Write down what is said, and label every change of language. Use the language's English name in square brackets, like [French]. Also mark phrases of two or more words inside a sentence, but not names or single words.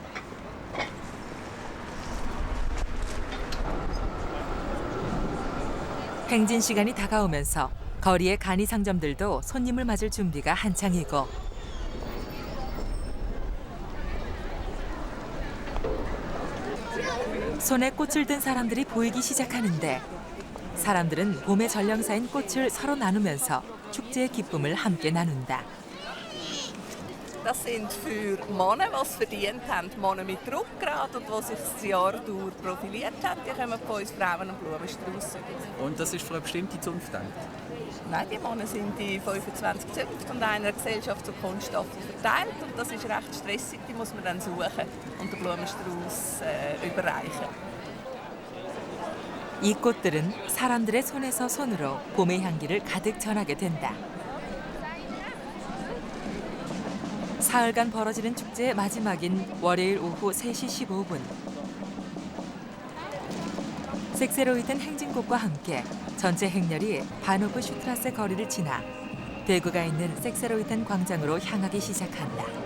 [Korean] 행진 시간이 다가오면서 거리의 간이 상점들도 손님을 맞을 준비가 한창이고 손에 꽃을 든 사람들이 보이기 시작하는데 사람들은 봄의 전령사인 꽃을 서로 나누면서 축제의 기쁨을 함께 나눈다. [German] Das sind für Männer, die es verdient haben, Männer mit Rückgrat und die sich das Jahr durch profiliert haben. Die kommen von uns Frauen einen Blumenstrauß über. Und das ist für eine bestimmte Zunft gedacht? Nein, die Männer sind in 25 Zünften von einer Gesellschaft zu Kunststoffen verteilt. Und das ist recht stressig, die muss man dann suchen und den Blumenstrauß überreichen. [Korean] 이 꽃들은 사람들의 손에서 손으로 봄의 향기를 가득 전하게 된다. 사흘간 벌어지는 축제의 마지막인 월요일 오후 3시 15분. 색새로 휘든 행진곡과 함께 전체 행렬이 바노프 슈트라세 거리를 지나 대구가 있는 색새로 휘든 광장으로 향하기 시작한다.